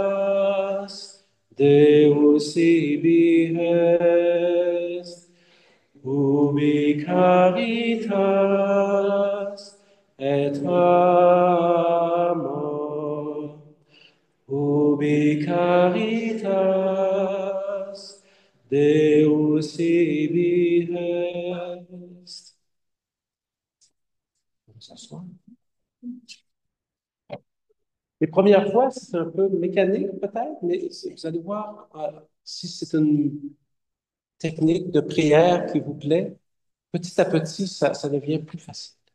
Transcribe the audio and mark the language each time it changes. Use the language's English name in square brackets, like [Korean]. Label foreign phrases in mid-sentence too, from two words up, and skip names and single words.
[Latin] caritas Deus ibi est, ubi caritas et amor, ubi caritas Deus ibi est. [French] On va s'asseoir. Les premières fois, c'est un peu mécanique peut-être, mais vous allez voir, si c'est une technique de prière qui vous plaît, petit à petit, ça devient plus facile.